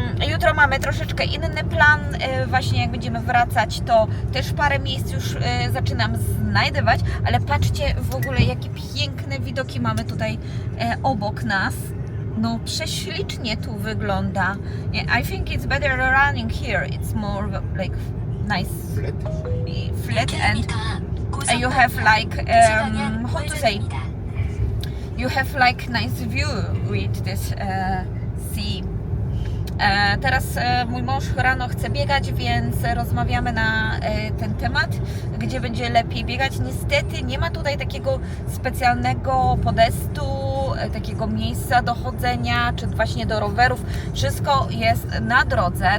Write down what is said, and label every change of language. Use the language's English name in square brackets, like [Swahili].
[Polish] Jutro mamy troszeczkę inny plan, właśnie jak będziemy wracać, to też parę miejsc już zaczynam znajdywać, ale patrzcie w ogóle, jakie piękne widoki mamy tutaj obok nas. No prześlicznie tu wygląda. [English] I think it's better running here, it's more like nice flat and you have like how to say, you have like nice view with this sea. [Polish] Teraz mój mąż rano chce biegać, więc rozmawiamy na ten temat, gdzie będzie lepiej biegać. Niestety nie ma tutaj takiego specjalnego podestu, takiego miejsca do chodzenia, czy właśnie do rowerów. Wszystko jest na drodze.